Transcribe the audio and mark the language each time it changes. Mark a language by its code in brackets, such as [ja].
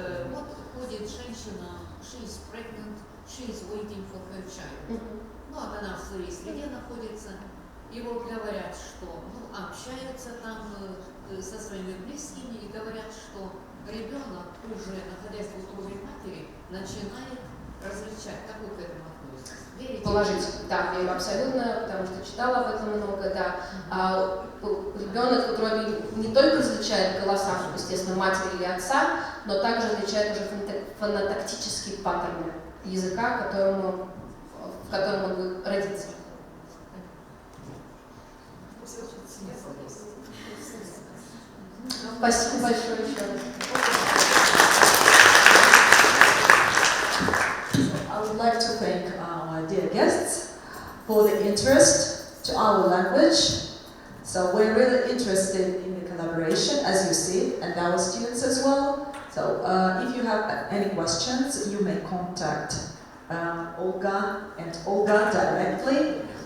[ru] Вот ходит женщина, [en] she is pregnant, she is waiting for her child. [ru] Ну, она в своей среде находится, и вот говорят, что общаются там со своими близкими, и говорят, что ребенок, уже находясь в утробе матери, начинает различать. Как вы к этому относитесь? Верите? Положительно, да, я абсолютно, потому что читала об этом много, да. Ребенок в утробе не только различает голоса, естественно, матери или отца, но также различает уже фонотактические паттерны языка, в котором он будет родиться. Спасибо большое еще раз. [en] I would like to thank our dear guests for the interest to our language. So we're really interested in the collaboration, as you see, and our students as well. So if you have any questions, you may contact Olga and Olga directly.